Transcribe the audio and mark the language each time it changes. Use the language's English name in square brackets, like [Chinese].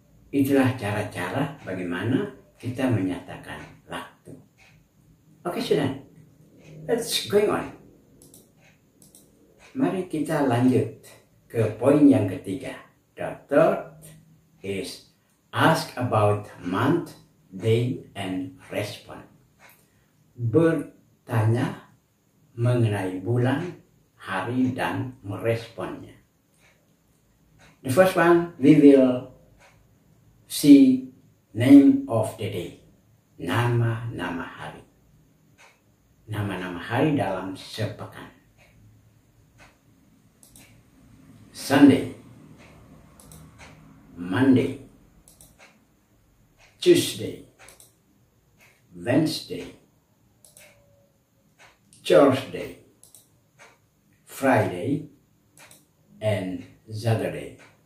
[Indonesian] Itulah cara-cara bagaimana kita menyatakan waktu. [English] Okay, students. Let's going on. [Indonesian] Mari kita lanjut ke poin yang ketiga. [English] The third is ask about month, day, and respond. [Indonesian] Bertanya mengenai bulan, hari, dan meresponnya. [English] The first one, we will see name of the day. [Indonesian] Nama-nama hari. Nama-nama hari dalam sepekan. [English] Sunday, Monday, Tuesday, Wednesday, Thursday, Friday, and Saturday.